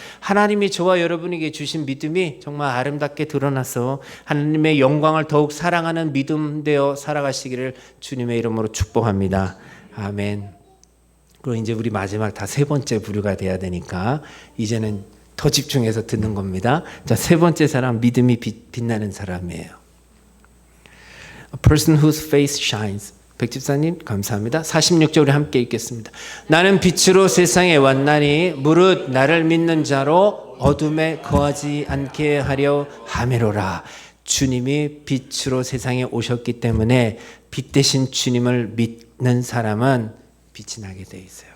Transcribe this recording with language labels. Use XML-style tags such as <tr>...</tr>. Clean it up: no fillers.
<ko>하나님이 저와 여러분에게 주신 믿음이 정말 아름답게 드러나서 하나님의 영광을 더욱 사랑하는 믿음 되어 살아가시기를 주님의 이름으로 축복합니다. 아멘. 그리고 이제 우리 마지막 다 세 번째 부류가 돼야 되니까 이제는 더 집중해서 듣는 겁니다. 자, 세 번째 사람, 믿음이 빛나는 사람이에요.</ko> <en>A person whose face shines.</en> <ko>백집사님 감사합니다. 46절 우리 함께 읽겠습니다. 나는 빛으로 세상에 왔나니 무릇 나를 믿는 자로 어둠에 거하지 않게 하려 함이로라. 주님이 빛으로 세상에 오셨기 때문에 빛 대신 주님을 믿는 사람은 빛이 나게 돼 있어요.</ko>